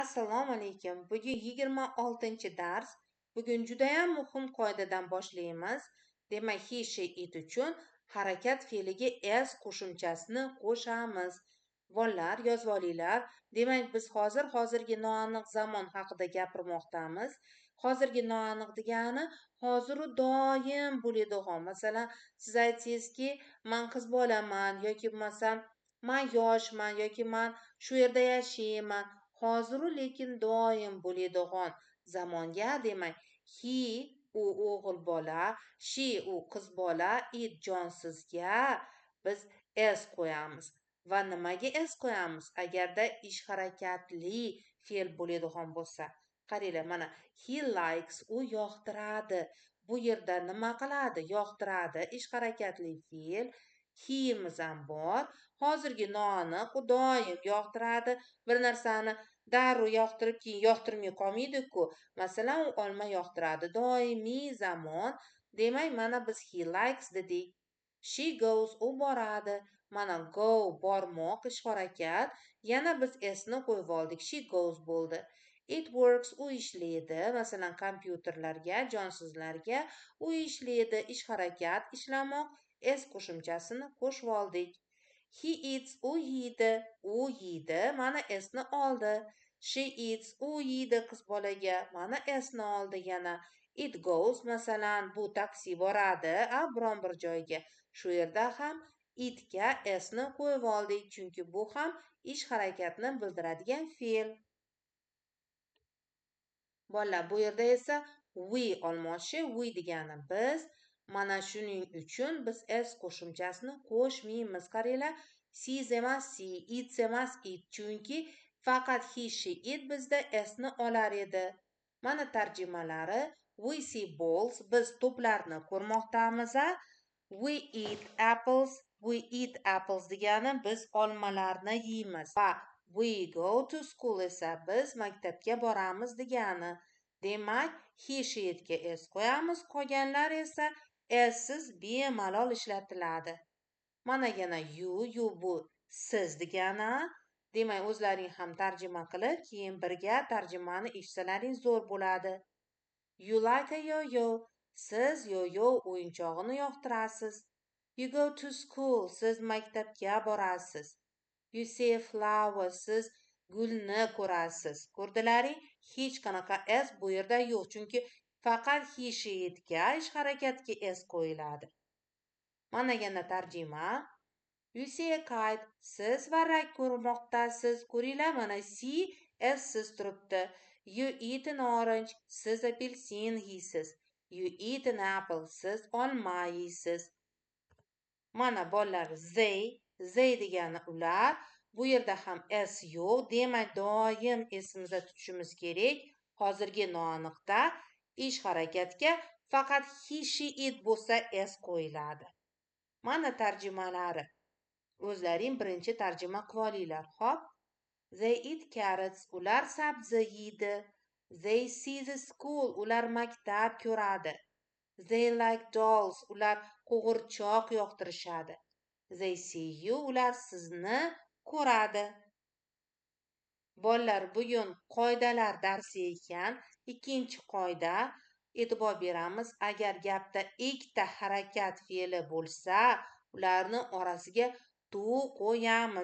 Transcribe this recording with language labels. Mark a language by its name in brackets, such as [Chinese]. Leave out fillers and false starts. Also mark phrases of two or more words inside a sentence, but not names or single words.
[Uzbek] Assalomu alaykum. Bugun 26-dars. Bugun judayam muhim qoidadan boshlaymiz. Demak, [English] he, she, it [Uzbek] uchun harakat fe'liga s qo'shimchasini qo'shamiz. Bolalar, yozib olinglar. Demak, biz hozirgi noaniq zamon haqida gapirmoqdamiz. Hozirgi noaniq degani hoziru doim bo'ladigan. Masalan, siz aytsangizki, men qiz bolaman yoki bo'lmasam men yoshman yoki men shu yerda yashayman. Hoziru lekin doim bo'ladigan zamonga demak he u o'g'il bola, she u qiz bola, it jonsizga biz s qo'yamiz. Va nimaga s qo'yamiz? Agarda ish harakatli fe'l bo'ladigan bo'lsa. Qaranglar, mana [English] he likes [Uzbek] u yoqtiradi. Bu yerda nima qiladi? Yoqtiradi, ish harakatli fe'l. He'miz ham bor. Hozirgi noaniq u doim yoqtiradi. Bir narsani darrov yoqtirib keyin yoqtirmay qolmaydi-ku. Masalan, u olma yoqtiradi. Doimiy zamon. Demak, mana biz [English] he likes [Uzbek] dedik. [English] She goes [Uzbek] u boradi. Mana go bormoq, ish harakat. Yana biz s'ni qo'yib oldik. [English] She goes bo'ldi. It works [Uzbek] u ishlaydi. Masalan, kompyuterlarga, jonsizlarga u ishlaydi. Ish harakat, ishlamoq. S qo'shimchasini qo'shib oldik. [English] He eats [Uzbek] u yeydi. U yeydi. Mana s'ni oldi. [English] She eats [Uzbek] u yeydi qiz bolaga. Mana s'ni oldi yana. [English] It goes [Uzbek] masalan bu taksi boradi biron bir joyga. Shu yerda ham itga s'ni qo'yib oldik, chunki bu ham ish harakatni bildiradigan fe'l. Bolalar, bu yerda esa we olmoqchi. We degani biz. Mana shuning uchun biz s qo'shimchasini qo'shmaymiz. Qaranglar, sees emas see, eats emas eat, chunki faqat [English] he, she, it [Uzbek] bizda s'ni olar edi. Mana tarjimalari. [English] We see balls, [Uzbek] biz to'plarni ko'rmoqdamiz. [English] We eat apples, we eat apples [Uzbek] degani biz olmalarni yeymiz. Va [English] we go to school [Uzbek] esa biz maktabga boramiz degani. Demak, [English] he, she, [Uzbek] itga s qo'yamiz, qolganlar esa siz bemalol ishlatiladi. Mana yana you bu siz degani. Demak, o'zlaring ham tarjima qilib, keyin birga tarjimani eshitsalaring zo'r bo'ladi. [English] You like a yo-yo. [Uzbek] Siz yo-yo o'yinchog'ini yoqtirasiz. [English] You go to school. [Uzbek] Siz maktabga borasiz. [English] You see a flower. [Uzbek] Siz gulni ko'rasiz. Ko'rdilaring? Hech qanaqa s bu yerda yo'q, chunki faqat [English] he, she, [Uzbek] itga ish harakatga s qo'yiladi. Mana yana tarjima. [English] You see a kite. [Uzbek] Siz varrak ko'rmoqdasiz. Ko'ringlar, mana see siz turibdi. [English] You eat an orange. [Uzbek] Siz apelsin yeysiz. [English] You eat an apple. [Uzbek] Siz olma yeysiz. Mana bolalar, they degani ular. Bu yerda ham s yo'q. Demak, doim esimizda tutishimiz kerak. Hozirgi noaniqda ish harakatga faqat [English] he, she, it [Uzbek] bo'lsa s qo'yiladi. Mana tarjimalari. O'zlaring birinchi tarjima qilib olinglar. Xo'p. [English] They eat carrots. [Uzbek] Ular sabzi yeydi. [English] They see the school. [Uzbek] Ular maktab ko'radi. [English] They like dolls. [Uzbek] Ular qo'g'irchoq yoqtirishadi. [English] They see you. [Uzbek] Ular sizni ko'radi. Bolalar, bugun qoidalar darsi ekan. Ikkinchi qoida. E'tibor beramiz. Agar gapda ikkita harakat fe'li bo'lsa, ularni orasiga to qo'yamiz.